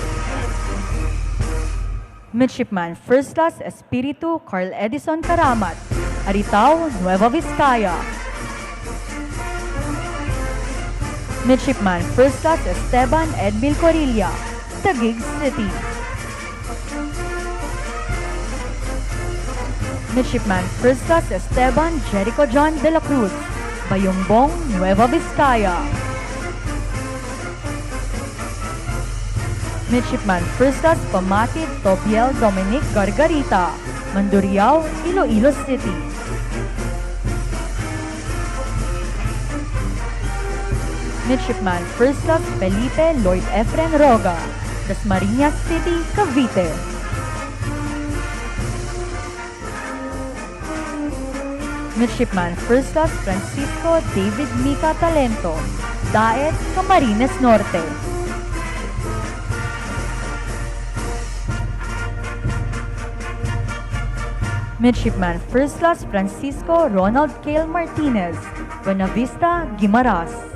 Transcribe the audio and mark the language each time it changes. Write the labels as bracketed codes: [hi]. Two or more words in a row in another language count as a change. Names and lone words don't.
[en] Midshipman First Class Espiritu Carl Edison Karamat, Aritao, Nueva Vizcaya. Midshipman First Class Esteban Edmil Corilla, Taguig City. Midshipman First Class Esteban Jericho John de la Cruz, Bayongbong, Nueva Vizcaya. Midshipman First Class Pamatid Tobiel Dominic Gargarita, Mandurriao, Iloilo City. Midshipman First Class Felipe Lloyd Efren Roga, Dasmariñas City, Cavite. Midshipman First Class Francisco David Mica Talento, Daet, Camarines Norte. Midshipman First Class Francisco Ronald Cale Martinez, Buenavista, Guimaras.